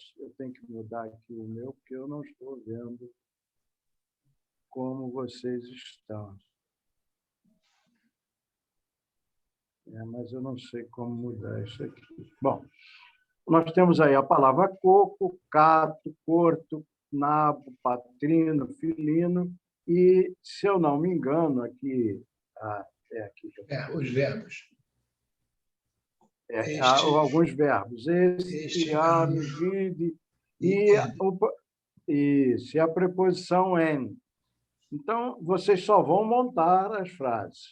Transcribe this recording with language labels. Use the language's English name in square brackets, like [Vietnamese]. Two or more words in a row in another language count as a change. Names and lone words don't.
[Portuguese] Eu tenho que mudar aqui o meu, porque eu não estou vendo como vocês estão. Mas eu não sei como mudar isso aqui. Bom, nós temos aí a palavra coco, [Esperanto] cato, corto, nabo, patrino, filino [Portuguese] e, se eu não me engano, aqui... aqui os verbos. Alguns verbos. [Esperanto] Este, ame, vide, [Portuguese] e a preposição en. Então, vocês só vão montar as frases.